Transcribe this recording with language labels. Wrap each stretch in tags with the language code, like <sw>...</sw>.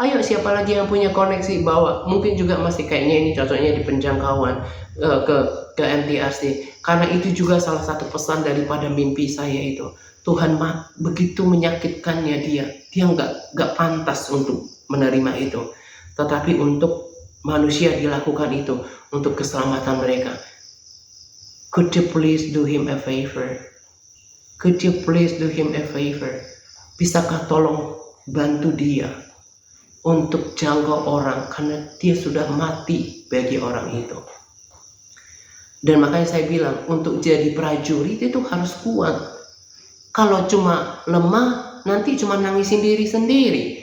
<id>Ayo siapa lagi yang punya koneksi bawa, mungkin juga masih kayaknya ini cocoknya di penjangkauan ke MTRC. Karena itu juga salah satu pesan daripada mimpi saya itu. Tuhan begitu menyakitkannya dia nggak pantas untuk menerima itu, tetapi untuk manusia dilakukan itu untuk keselamatan mereka.</id> <en>Could you please do him a favor? Could you please do him a favor?</en> <id>Bisakah tolong bantu dia untuk jangkau orang, karena dia sudah mati bagi orang itu. Dan makanya saya bilang untuk jadi prajurit itu harus kuat. Kalau cuma lemah, nanti cuma nangisin diri sendiri.</id>